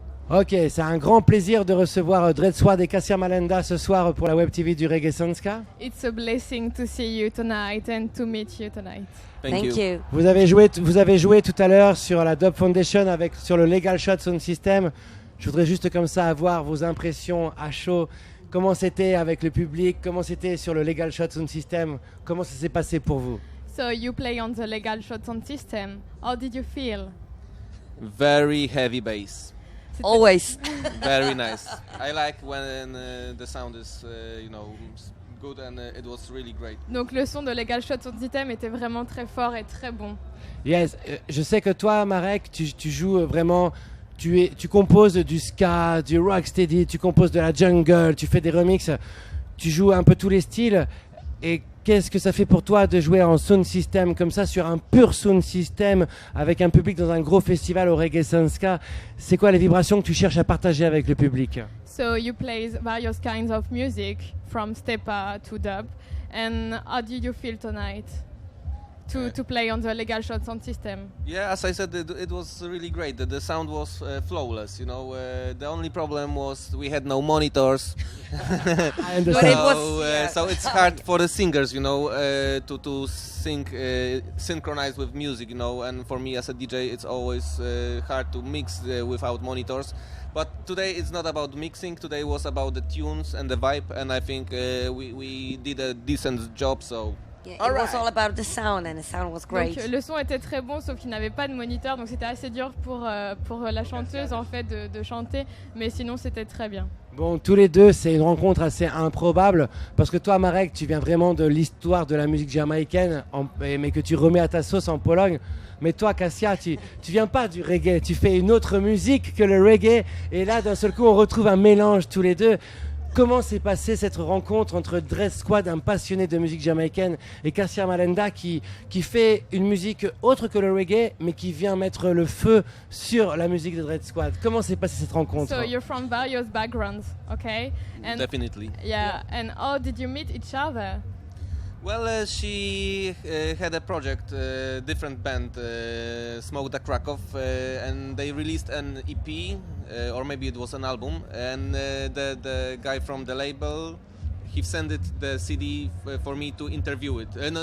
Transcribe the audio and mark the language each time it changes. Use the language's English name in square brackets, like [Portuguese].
[French] Ok, c'est un grand plaisir de recevoir Dread Squad et Cassia Malenda ce soir pour la web TV du Reggae Sanska. [English] It's a blessing to see you tonight and to meet you tonight. Thank you. [French] Vous avez joué tout à l'heure sur la Dub Foundation sur le Legal Shot Sound System. Je voudrais juste comme ça avoir vos impressions à chaud. Comment c'était avec le public? Comment c'était sur le Legal Shot Sound System? Comment ça s'est passé pour vous? [English] So you play on the Legal Shot Sound System. How did you feel? Very heavy bass. Always. Very nice. I like when the sound is, good, and it was really great. [French] Donc le son de Legal Shot Sound System était vraiment très fort et très bon. Yes, je sais que toi, Marek, tu joues vraiment. Tu composes du ska, du rocksteady, tu composes de la jungle, tu fais des remixes, tu joues un peu tous les styles. Et qu'est-ce que ça fait pour toi de jouer en sound system comme ça, sur un pur sound system, avec un public dans un gros festival au Reggae Sanska? C'est quoi les vibrations que tu cherches à partager avec le public? [English] So you play various kinds of music, from stepa to dub. And how did you feel tonight to play on the Legal Shot Sound System? Yeah, as I said, it was really great. The sound was flawless. The only problem was we had no monitors. I understand. So it's hard for the singers, to sing synchronized with music, And for me as a DJ, it's always hard to mix without monitors. But today it's not about mixing. Today was about the tunes and the vibe, and I think we did a decent job. So. Yeah, it was all about the sound, and the sound was great. [French] Donc, le son était très bon, sauf qu'il n'avait pas de moniteur, donc c'était assez dur pour la chanteuse en fait de chanter, mais sinon c'était très bien. Bon, tous les deux, c'est une rencontre assez improbable, parce que toi, Marek, tu viens vraiment de l'histoire de la musique jamaïcaine, mais que tu remets à ta sauce en Pologne. Mais toi, Cassia, tu viens pas du reggae, tu fais une autre musique que le reggae, et là, d'un seul coup, on retrouve un mélange tous les deux. Comment s'est passée cette rencontre entre Dread Squad, un passionné de musique jamaïcaine, et Cassia Malenda qui fait une musique autre que le reggae, mais qui vient mettre le feu sur la musique de Dread Squad? Comment s'est passée cette rencontre? [English] So you're from various backgrounds, okay? And definitely. Yeah, and how did you meet each other? Well, she had a project, different band, Smoke the Krakow, and they released an EP, or maybe it was an album, and the guy from the label, he sent the CD for me to interview it.